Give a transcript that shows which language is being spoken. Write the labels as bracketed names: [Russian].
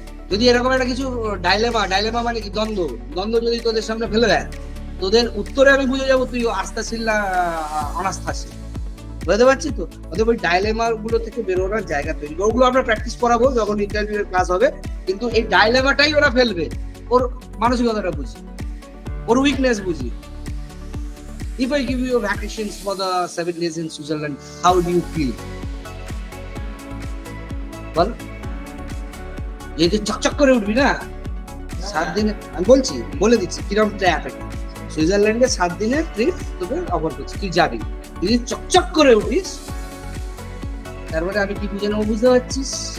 [Bangla] যদি এরকম একটা কিছু ডাইলেমা মানে কি দ্বন্দ্ব যদি তোদের সামনে ফেলে দেয়, তোদের উত্তরে আমি বুঝে যাবো তুই আস্থাশীল না অনাস্থাশীল। বুঝতে পারছি তো? অতএব ওই ডাইলেমা গুলো থেকে বেরোনোর জায়গা তৈরি, ওগুলো আমরা প্র্যাকটিস করাবো যখন ইন্টারভিউ এর ক্লাস হবে। কিন্তু এই ডাইলেমাটাই ওরা ফেলবে, ওর মানসিকতাটা বুঝি, ওর উইকনেস বুঝি। [English] If I give you vacations for the 7 days in Switzerland, how do you feel? [Bangla] বল, এই যে চকচক করে উঠবি না 7 দিনে, আমি বলছি বলে দিচ্ছি কিরকম ট্র্যাপ এটা। সুইজারল্যান্ডে 7 দিনের ট্রিপ তোকে অফার করছি, তুই যাবি, যদি চকচক করে উঠিস তারপরে আমি কি বুঝে নেবো, বুঝতে পারছিস?